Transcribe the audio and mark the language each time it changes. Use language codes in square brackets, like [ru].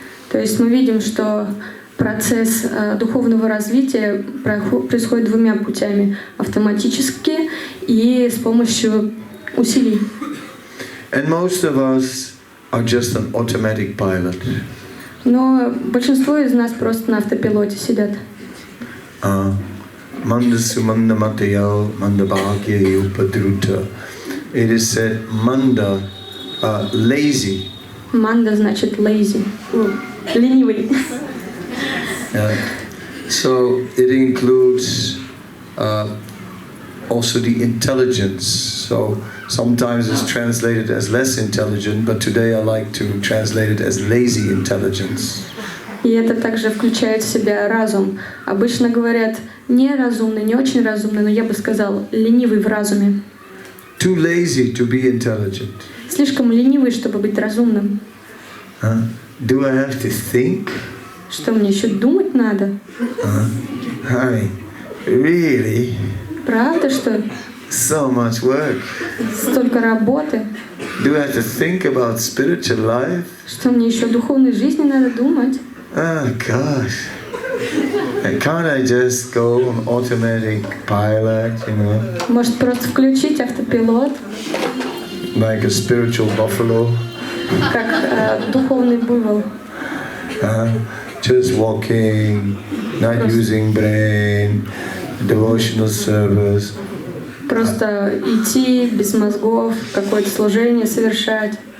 [ru] То есть мы видим, что процесс духовного развития происходит двумя путями: автоматически и с помощью усилий. [en] And most of us are just an automatic pilot. [ru] Но большинство из нас просто на автопилоте сидят. [sa] Manda sumanda matayo manda bhagya upadruta. [en] It is said manda, lazy. [ru] Манда значит [en] lazy, [ru] ленивый. [en] So it includes also the intelligence. So sometimes it's translated as less intelligent, but today I like to translate it as lazy intelligence. [ru] И это также включает в себя разум. Обычно говорят неразумный, не очень разумный, но я бы сказал ленивый в разуме. [en] Too lazy to be intelligent. [ru] Слишком ленивый, чтобы быть разумным. [en] Do I have to think? [ru] Что мне еще думать надо? [en] Hi, really? [ru] Правда, что? [en] So much work. [ru] Столько работы. [en] Do I have to think about spiritual life? [ru] Что мне еще о духовной жизни надо думать? [en] Oh gosh. Can't I just go on automatic pilot, you know? [ru] Может, просто включить автопилот? [en] Like a spiritual buffalo? [ru] Как духовный буйвол. [en] Just walking, not using brain, devotional service. [ru] Просто идти без мозгов, какое-то служение совершать.